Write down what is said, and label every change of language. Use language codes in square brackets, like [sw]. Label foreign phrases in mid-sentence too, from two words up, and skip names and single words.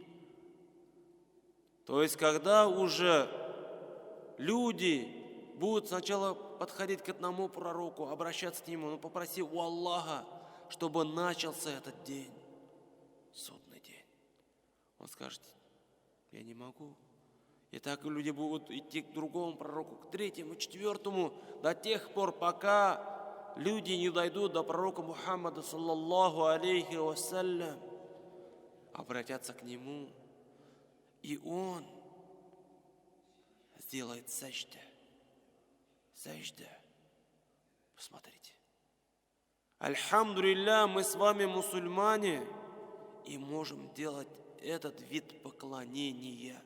[ru] То есть, когда уже люди будут сначала подходить к одному пророку, обращаться к нему, но попроси у Аллаха, чтобы начался этот день, судный день. Он скажет, я не могу. И так люди будут идти к другому пророку, к третьему, четвертому, до тех пор, пока люди не дойдут до пророка Мухаммада, [ar] صلى الله عليه وسلم, [ru] обратятся к нему, и он сделает сажда. Сажда. Посмотрите. Альхамдулилля, мы с вами мусульмане и можем делать этот вид поклонения.